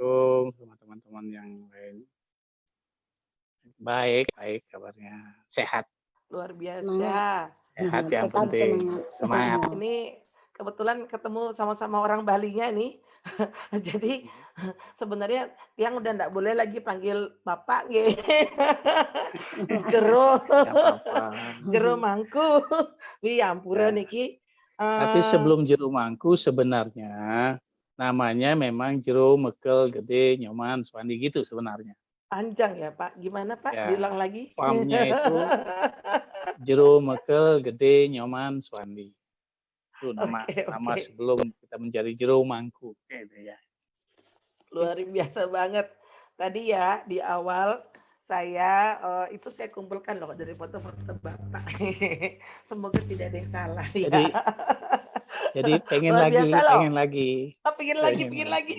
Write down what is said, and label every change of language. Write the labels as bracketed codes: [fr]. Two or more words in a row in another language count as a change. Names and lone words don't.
[id] Assalamualaikum sama teman-teman yang lain. Baik, baik kabarnya. Sehat. Luar biasa. Sehat yang Tetap penting. Semangat. Ini kebetulan ketemu sama-sama orang Balinya nih. Jadi sebenarnya yang udah enggak boleh lagi panggil Bapak nggih. Jero. Nggak apa-apa. Jero mangku. Wi ampura Ya. niki. Tapi sebelum jero mangku sebenarnya namanya memang jero mekel gede nyoman swandi gitu sebenarnya. Panjang ya Pak. Gimana Pak? Ya, Diulang lagi. Farmnya itu jero mekel gede nyoman swandi. Itu nama Oke. sebelum kita mencari jero mangku gitu ya. Luar biasa banget. Tadi ya di awal saya itu saya kumpulkan loh dari foto-foto Bapak. Semoga tidak ada yang salah ya. Jadi pengen Luar lagi, biasa loh. pengen lagi. Oh, pengen lagi.